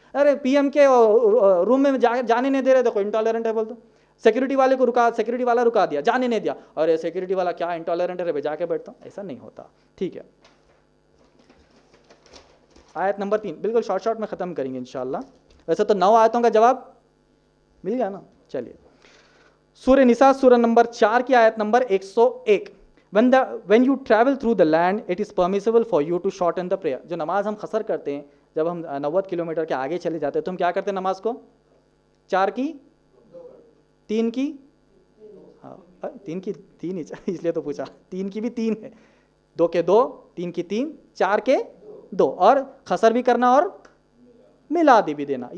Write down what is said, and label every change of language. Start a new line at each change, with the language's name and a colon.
Urdu: ارے P M کے روم میں جانے نہیں دے رہے, دیکھو انٹالرنٹ ہے. بول دو سیکورٹی والے کو سیکورٹی والا رکا دیا, جانے نہیں دیا, اور سیکورٹی والا کیا انٹالرنٹ ہے, جا کے بیٹھتا ہوں. ایسا نہیں ہوتا. ٹھیک ہے, آیت نمبر 3 بالکل شارٹ میں ختم کریں گے انشاءاللہ. ویسے تو 9 آیتوں کا جواب مل گیا نا. چلیے, سورہ نساء سورہ نمبر 4 کی آیت number 101.
English: When you travel through the land, it is permissible for you to shorten the prayer.
Urdu: جو نماز ہم قصر کرتے ہیں, جب ہم 90 کلومیٹر کے آگے چلے جاتے ہیں تو ہم کیا کرتے ہیں نماز کو؟ 4 کی 3 کی, ہاں 3 کی 3 ہی, اس لیے تو پوچھا, 3 کی بھی 3 ہے, 2 کے 2, 3 کی 3, 4 کے 2, اور قصر بھی کرنا اور میلادی بھی دینا.